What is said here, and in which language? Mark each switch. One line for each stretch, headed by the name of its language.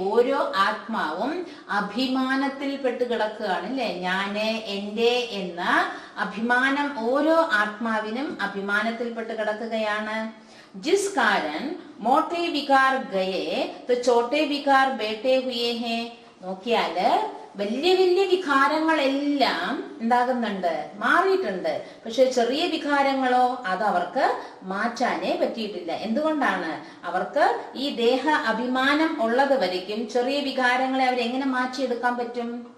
Malayalam: ഓരോ ആത്മാവും അഭിമാനത്തിൽ പെട്ട് കിടക്കുകയാണ് അല്ലേ? ഞാന്, എന്റെ എന്ന അഭിമാനം ഓരോ ആത്മാവിനും അഭിമാനത്തിൽ പെട്ട് കിടക്കുകയാണ്.
Hindi: जिस कारण मोटे विकार गए तो छोटे विकार बैठे हुए हैं.
Malayalam: നോക്കിയാല് വലിയ വലിയ വികാരങ്ങളെല്ലാം എന്താകുന്നുണ്ട്, മാറിയിട്ടുണ്ട്. പക്ഷെ ചെറിയ വികാരങ്ങളോ അത് അവർക്ക് മാറ്റാനേ പറ്റിയിട്ടില്ല. എന്തുകൊണ്ടാണ്? അവർക്ക് ഈ ദേഹ അഭിമാനം ഉള്ളത് വരയ്ക്കും ചെറിയ വികാരങ്ങളെ അവരെങ്ങനെ മാറ്റിയെടുക്കാൻ പറ്റും?